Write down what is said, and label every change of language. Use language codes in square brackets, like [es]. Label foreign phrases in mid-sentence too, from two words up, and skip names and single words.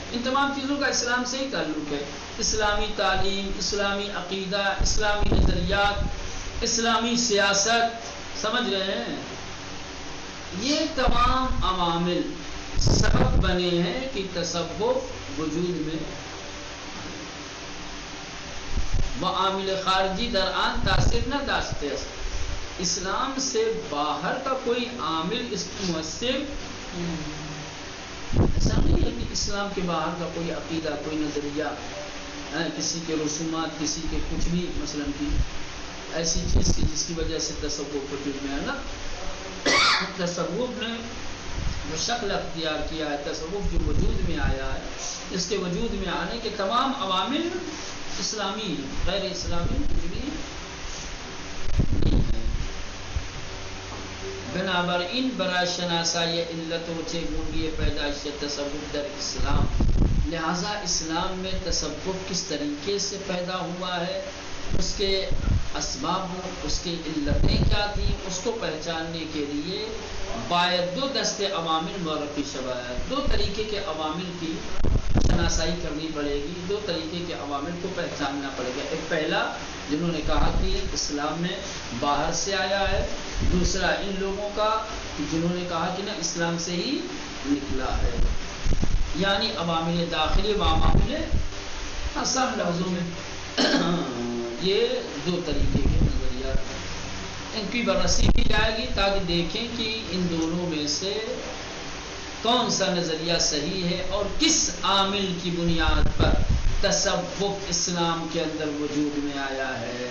[ur] ان تمام چیزوں کا اسلام سے ہی تعلق ہے. اسلامی تعلیم، اسلامی عقیدہ، اسلامی نظریات، اسلامی سیاست، سمجھ رہے ہیں؟ یہ تمام عوامل سبب بنے ہیں کہ تصوف وجود میں. [fa] وعامل خارجی در آن تاثیر نہ داشتے. [ur] اسلام سے باہر کا کوئی عامل اس کی مؤثر ایسا نہیں ہے کہ اسلام کے باہر کا کوئی عقیدہ، کوئی نظریہ، کسی کے رسومات، کسی کے کچھ بھی مثلا کی ایسی چیز کی جس کی وجہ سے تصوف وجود میں آنا. تصوف نے جو شکل اختیار کیا ہے، تصوف جو وجود میں آیا ہے، اس کے وجود میں آنے کے تمام عوامل اسلامی، غیر اسلامی کچھ بھی نہیں ہے. [fa] بنابراین برای شناسایی علت و چگونگی پیدائش تصوف در اسلام، [ur] لہذا اسلام میں تصوف کس طریقے سے پیدا ہوا ہے، اس کے اسباب، اس کی علتیں کیا تھیں، اس کو پہچاننے کے لیے [fa] باید دو دستے عوامل معرفی شوائد، [ur] دو طریقے کے عوامل کی شناسائی کرنی پڑے گی، دو طریقے کے عوامل کو پہچاننا پڑے گا. ایک پہلا جنہوں نے کہا کہ اسلام میں باہر سے آیا ہے، دوسرا ان لوگوں کا جنہوں نے کہا کہ نہ اسلام سے ہی نکلا ہے، یعنی عوامل داخلی و عوامل آسان لفظوں میں یہ دو طریقے کے نظریات، ان کی بررسی کی جائے گی تاکہ دیکھیں کہ ان دونوں میں سے کون سا نظریہ صحیح ہے اور کس عامل کی بنیاد پر تصوف اسلام کے اندر وجود میں آیا ہے.